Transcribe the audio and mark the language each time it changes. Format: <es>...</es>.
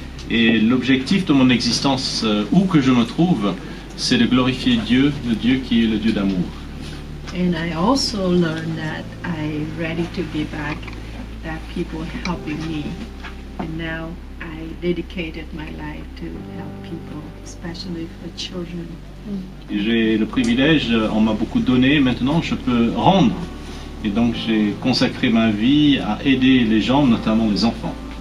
<fr>Et l'objectif de mon existence, où que je me trouve, c'est de glorifier Dieu, le Dieu qui est le Dieu d'amour.</fr> <en>And I also learned that I'm ready to give back, that people helping me. And now I dedicated my life to help people, especially for children.</en> <fr>J'ai le privilège, on m'a beaucoup donné, maintenant je peux rendre. Et donc j'ai consacré ma vie à aider les gens, notamment les enfants.</fr>